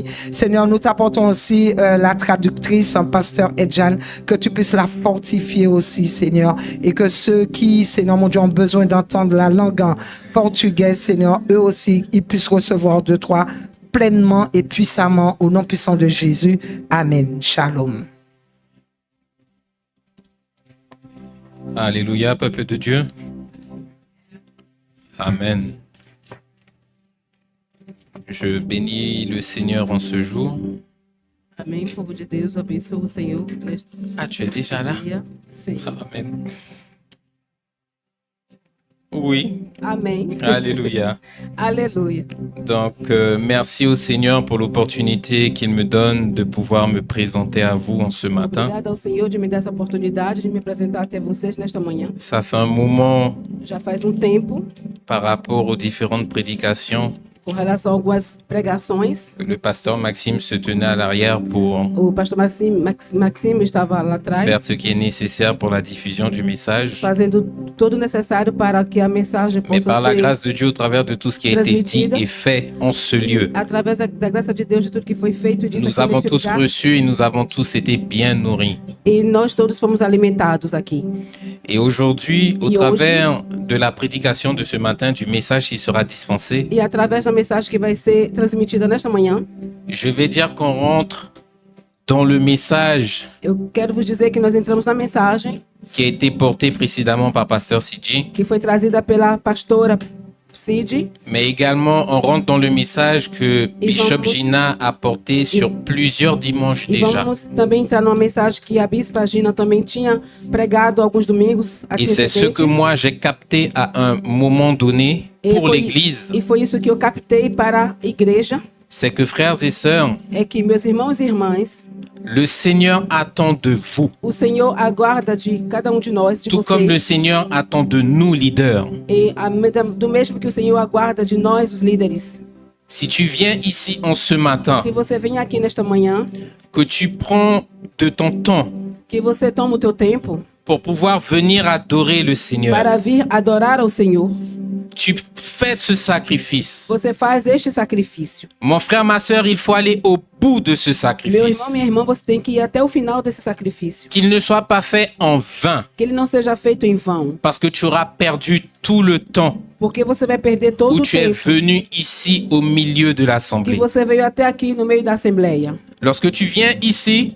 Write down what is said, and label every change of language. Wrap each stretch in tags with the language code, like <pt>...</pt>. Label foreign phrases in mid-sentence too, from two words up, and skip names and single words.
<fr>Seigneur, nous t'apportons aussi la traductrice, Pasteur Edjan, que tu puisses la fortifier aussi, Seigneur, et que ceux qui, Seigneur mon Dieu, ont besoin d'entendre la langue en portugais, Seigneur, eux aussi, ils puissent recevoir de toi pleinement et puissamment au nom puissant de Jésus. Amen. Shalom. Alléluia, peuple de Dieu. Amen. Je bénis le Seigneur en ce jour.</fr> <pt>Amém. Povo de Deus, eu abençoo o Senhor neste</pt> <fr>Tu es déjà là?</fr> <pt>dia. Sim.</pt> <fr>Amen. Oui.</fr> <pt>Amém.</pt> <fr>Alléluia.</fr> <pt>Aleluia.</pt> <fr>Donc, merci au Seigneur pour l'opportunité qu'il me donne de pouvoir me présenter à vous en ce matin.</fr> <pt>Obrigada ao Senhor de me dar essa oportunidade de me apresentar até vocês nesta manhã.</pt> <fr>Ça fait un moment</fr> <pt>Já faz tempo,</pt> <fr>par rapport aux différentes prédications.</fr> <pt>com relação a algumas pregações.</pt> <fr>Le pasteur Maxime se tenait à l'arrière pour</fr> <pt>O pastor Maxime estava lá atrás,</pt> <fr>faire ce qui est nécessaire pour la diffusion du message.</fr> <pt>fazendo todo o necessário para que a mensagem</pt> <fr>Mais</fr> <pt>possa</pt> <fr>par la</fr> <pt>ser</pt> <fr>grâce de Dieu, au travers de tout ce qui a été dit et fait en ce lieu,</fr> <pt>através da graça de Deus de tudo que foi feito e dito</pt> <fr>nous</fr> <pt>aqui</pt> <fr>avons</fr> <pt>neste</pt> <fr>tous</fr> <pt>lugar.</pt> <fr>reçu et nous avons tous été bien nourris.</fr> <pt>E nós todos fomos alimentados aqui.</pt> <fr>Et aujourd'hui, au Et travers de la prédication de ce matin, du message qui sera dispensé,</fr> <pt>E através da mensagem que vai ser transmitida nesta manhã,</pt> <fr>je vais dire qu'on rentre dans le message</fr> <pt>eu quero vos dizer que nós entramos na mensagem</pt> <fr>qui a été porté précédemment par Pasteur Sidji,</fr> <pt>que foi trazida pela pastora Cid,</pt> <fr>mais également on rentre dans le message que Bishop Gina a porté sur plusieurs dimanches</fr> <pt>e</pt> <fr>déjà.</fr> <pt>vamos também entrar numa mensagem que a Bispa Gina também tinha pregado alguns domingos aqui</pt> <fr>Et c'est ce que</fr> <pt>recentes.</pt> <fr>moi j'ai capté à un moment donné</fr> <pt>E</pt> <fr>pour</fr> <pt>foi-</pt> <fr>l'Église.</fr> <pt>E foi isso que eu captei para a igreja,</pt> <fr>C'est que frères et sœurs,</fr> <pt>é que meus irmãos e irmãs,</pt> <fr>le Seigneur attend de vous,</fr> <pt>o Senhor aguarda de cada de nós,</pt> <fr>de tout comme le</fr> <pt>vocês,</pt> <fr>Seigneur attend de nous leaders.</fr> <pt>e do mesmo que o Senhor aguarda de nós, os líderes.</pt> <fr>Si tu viens ici en ce matin,</fr> <pt>Se você vem aqui nesta manhã,</pt> <fr>que tu prends de ton temps</fr> <pt>que você toma o teu tempo</pt> <fr>pour pouvoir venir adorer le Seigneur.</fr> <pt>para vir adorar ao Senhor,</pt> <fr>Tu fais ce sacrifice.</fr> <pt>você faz este sacrifício.</pt> <fr>Mon frère, ma sœur, il faut aller au bout de ce</fr> <pt>Meu</pt> <fr>sacrifice.</fr> <pt>irmão, minha irmã, você tem que ir até o final desse sacrifício.</pt> <fr>Qu'il ne soit pas fait en vain,</fr> <pt>Que ele não seja feito em vão,</pt> <fr>parce que tu auras perdu tout le temps</fr> <pt>porque você vai perder todo</pt> <fr>où</fr> <pt>o</pt> <fr>tu es</fr> <pt>tempo</pt> <fr>venu ici au milieu de</fr> <pt>que</pt> <fr>l'assemblée.</fr> <pt>você veio até aqui no meio da Assembleia.</pt> <fr>Lorsque tu viens ici,</fr>